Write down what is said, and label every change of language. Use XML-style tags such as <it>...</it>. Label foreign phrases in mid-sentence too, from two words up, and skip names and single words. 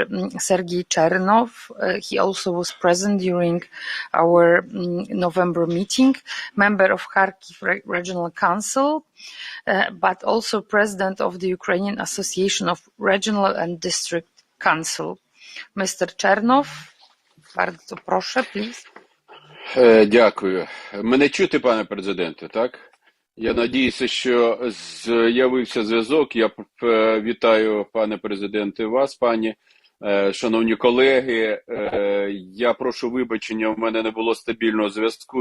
<en>Sergei Chernov. He also was present during our November meeting, member of Kharkiv Regional Council, but also president of the Ukrainian Association of Regional and District Council. Mr.</en> <pl>Chernov, bardzo proszę,</pl> <en>please.</en> <uk>Дякую. Мене чути, пане президенте, так? Я надіюся, що з'явився зв'язок. Я вітаю, пане президенте, вас, пані, шановні колеги. Я прошу вибачення, у мене не було стабільного зв'язку.</uk>